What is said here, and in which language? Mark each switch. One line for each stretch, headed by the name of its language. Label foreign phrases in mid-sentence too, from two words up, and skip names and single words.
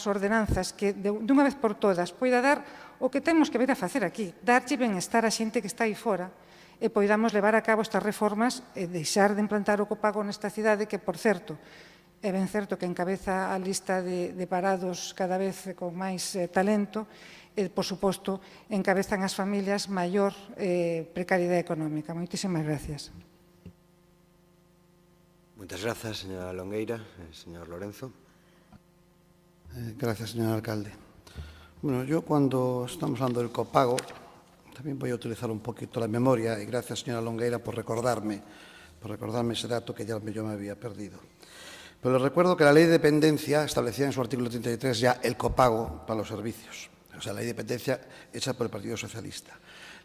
Galician: ordenanzas que, dunha vez por todas, poida dar o que temos que ver a facer aquí, darlle benestar a xente que está aí fora e poidamos levar a cabo estas reformas e deixar de implantar o copago nesta cidade que, por certo, é ben certo que encabeza a lista de parados cada vez con máis talento e, por suposto, encabezan as familias maior precariedade económica. Moitísimas gracias. Moitas grazas, señora Longueira. Señor Lorenzo.
Spanish: Gracias, señor alcalde. Bueno, yo cuando estamos hablando del copago, también voy a utilizar un poquito la memoria y gracias, señora Longueira, por recordarme ese dato que ya yo me había perdido. Pero les recuerdo que la Ley de Dependencia establecía en su artículo 33 ya el copago para los servicios. O sea, la Ley de Dependencia hecha por el Partido Socialista.